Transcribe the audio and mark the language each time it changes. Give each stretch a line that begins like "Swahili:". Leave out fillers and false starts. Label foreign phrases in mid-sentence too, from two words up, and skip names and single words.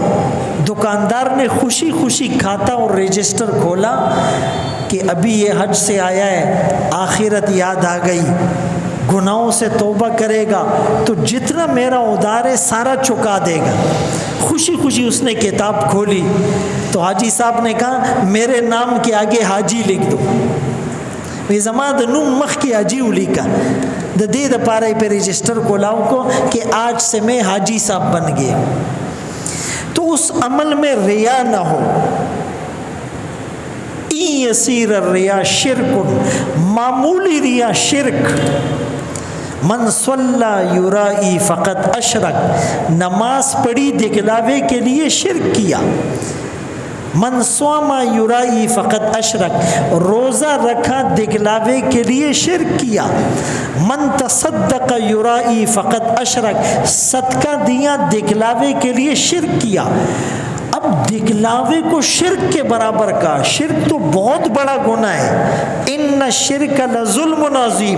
Urdu: دکاندار نے خوشی خوشی کھاتا اور رجسٹر کھولا کہ ابھی یہ حج سے آیا ہے، آخرت یاد آ گئی، گناہوں سے توبہ کرے گا تو جتنا میرا ادھار ہے سارا چکا دے گا۔ خوشی خوشی اس نے کتاب کھولی تو حاجی صاحب نے کہا میرے نام کے آگے حاجی لکھ دو،
Pashto: زما د نوم مخکې حاجی ولیکا، د دې دپاره په رجسٹر کولاو کو
Urdu: کہ آج سے میں حاجی صاحب بن گئے۔ تو اس عمل میں ریا نہ ہو۔
Arabic: این یسیر الریا شرک،
Urdu: معمولی ریا شرک۔
Arabic: من صلی یرائی فقط اشرک،
Urdu: نماز پڑھی دکھلاوے کے لیے شرک کیا۔
Arabic: من صام یرائی فقط اشرک،
Urdu: روزہ رکھا دکھلاوے کے لیے شرک کیا۔
Arabic: من تصدق یرائی فقط اشرک،
Urdu: صدقہ دیا دکھلاوے کے لیے شرک کیا۔ اب دکھلاوے کو شرک کے برابر کا، شرک تو بہت بڑا گناہ ہے،
Arabic: ان الشرک لظلم عظیم۔